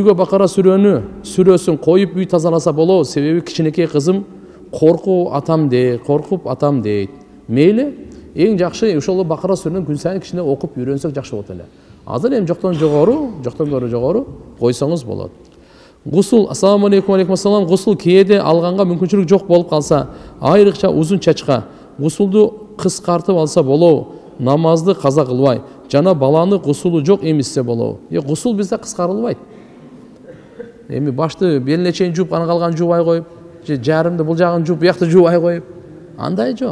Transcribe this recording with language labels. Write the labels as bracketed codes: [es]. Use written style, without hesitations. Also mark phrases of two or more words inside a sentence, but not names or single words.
[ky] Үйгө Бакара сүрөсүн коюп үй тазаласа болобу? Себеби кичинекей кызым коркуп атам дейт. Мейли, эң жакшы ошол Бакара сүрөнүн күн сайын кичине окуп үйрөнсөк жакшы болот эле. Азыр эми жоктон көрө жогору койсоңуз болот. Гусул, [ar] السلام عليكم، عليكم السلام. [ky] Гусул кээде алганга мүмкүнчүлүк жок болуп калса, айрыкча узун чачка гусулду кыскартып алса болобу? Намазды каза кылбай, жана баланы гусулу жок эмиссе болобу? Гусул бизде кыскарылбайт. Эми башты белине чейин жууп, аны калган жуубай коюп, же жарымды бул жагын жууп, буякты жуубай коюп, андай жок.